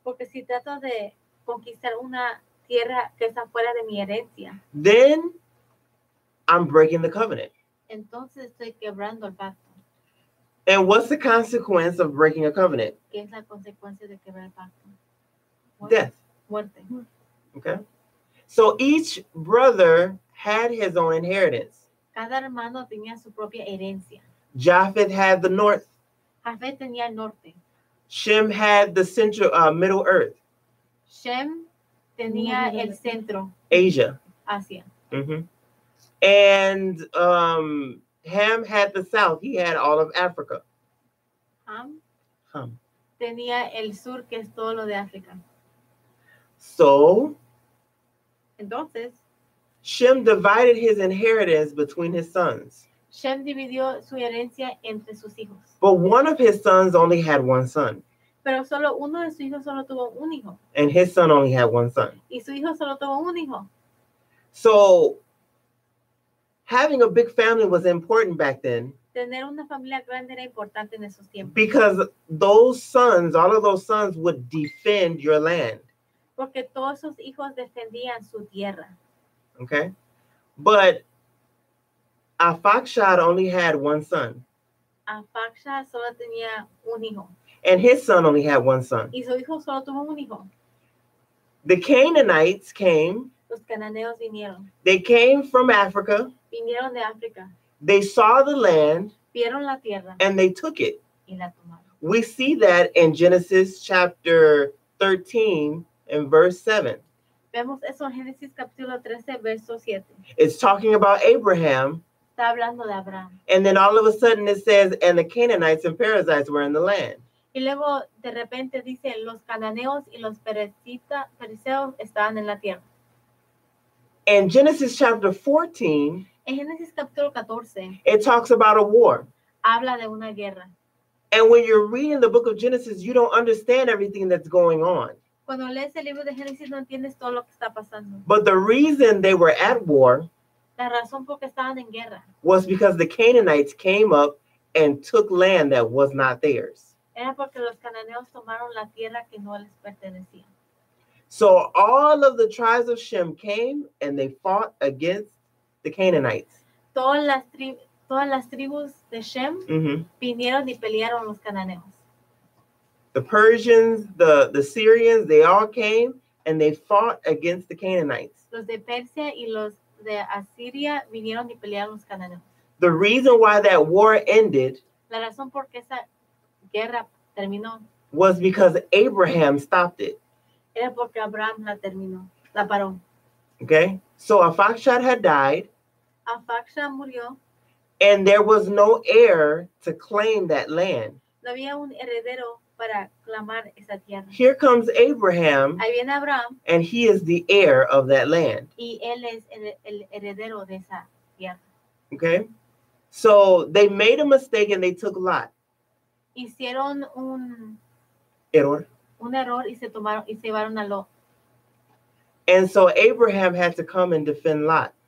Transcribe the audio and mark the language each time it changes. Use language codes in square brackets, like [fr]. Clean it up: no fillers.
[es] Porque si trato de conquistar una tierra que está fuera de mi herencia, [en] then I'm breaking the covenant. [es] entonces estoy quebrando el pacto. [en] And what's the consequence of breaking a covenant? [es] ¿Qué es la consecuencia de quebrar el pacto? [en] Death. [es] Muerte. [en] Okay. So each brother had his own inheritance. [es] Cada hermano tenía su propia herencia. [en] Japheth had the north. [es] Jafet tenía el norte. [en] Shem had the central, middle earth, [es] Shem tenía el centro, [en] Asia. [es] Asia. [en] Mm-hmm. And Ham had the south. He had all of Africa. Ham [es] Ham. tenía el sur, que es todo lo de África. [en] So [es] Entonces, [en] Shem divided his inheritance between his sons. [es] Shem dividió su herencia entre sus hijos. [en] But one of his sons only had one son. [es] Pero solo uno de sus hijos solo tuvo un hijo. [en] And his son only had one son. [es] Y su hijo solo tuvo un hijo. [en] So having a big family was important back then [es] Tener una familia grande era importante en esos tiempos. [en] Because those sons, all of those sons would defend your land. [es] Porque todos sus hijos defendían su tierra. [en] Okay? But Arphaxad only had one son. [es] Arphaxad solo tenía un hijo. [en] And his son only had one son. [es] Y su hijo solo tuvo un hijo. [en] The Canaanites came. [es] Los cananeos vinieron. [en] They came from Africa. [es] Vinieron de África. [en] They saw the land. [es] Vieron la tierra. [en] And they took it. [es] Y la tomaron. [en] We see that in Genesis chapter 13 and verse 7. [es] Vemos eso en Génesis capítulo 13, verso 7. [en] It's talking about Abraham. [es] Está hablando de Abraham. [en] And then all of a sudden it says, and the Canaanites and Perizzites were in the land. [es] Y luego de repente dice, los cananeos y los perizeos estaban en la tierra. [en] In Genesis chapter 14, [es] en Génesis capítulo 14, [en] it talks about a war. [es] Habla de una guerra. [en] And when you're reading the book of Genesis, you don't understand everything that's going on. [es] Cuando lees el libro de Génesis no entiendes todo lo que está pasando. [en] But the reason they were at war, [es] la razón por qué estaban en guerra, [en] was because the Canaanites came up and took land that was not theirs. [es] Era porque los cananeos tomaron la tierra que no les pertenecía. [en] So all of the tribes of Shem came and they fought against the Canaanites. [es] Todas las tribus de Shem vinieron y pelearon los cananeos. [en] The Persians, the Syrians, they all came and they fought against the Canaanites. [es] Los de Persia y los de Asiria vinieron y pelearon los cananeos. [en] The reason why that war ended, [es] la razón por qué esa guerra terminó, [en] was because Abraham stopped it. [es] Era porque Abraham la paró. [en] Okay? So Arphaxad had died. [es] Arphaxad murió. [en] And there was no heir to claim that land. [es] No había un heredero para clamar esa tierra. [en] Here comes Abraham. [es] Ahí viene Abraham. [en] And he is the heir of that land. [es] Y él es el heredero de esa tierra. [en] Okay? So they made a mistake and they took Lot. [es] Hicieron un error y se llevaron a Lot. [en] And so Abraham had to come and defend Lot.